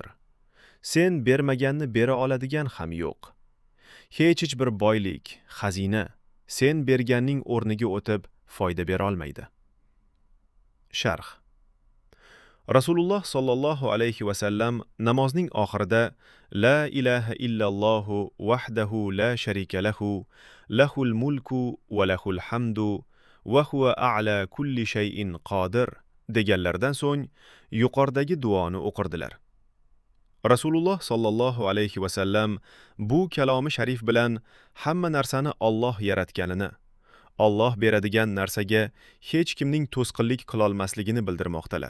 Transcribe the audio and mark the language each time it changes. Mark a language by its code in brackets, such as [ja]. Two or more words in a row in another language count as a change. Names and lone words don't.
[uz] Sen bermaganni bera oladigan ham yo'q. Hech bir boylik, xazina sen berganning o'rniga o'tib foyda bera olmaydi. [ar] Sharh. Rasululloh صلى الله عليه وسلم [uz] namozning oxirida [ar] لا إله إلا الله وحده لا شريك له له الملك وله الحمد وهو على كل شيء قدير [uz] deganlardan so'ng yuqoridagi duoni o'qirdilar. Rasululloh [ar] صلى الله عليه وسلم [uz] bu kalomi sharif bilan hamma narsani Alloh yaratganini, Alloh beradigan narsaga hech kimning to'sqinlik qilolmasligini bildirmoqdalar.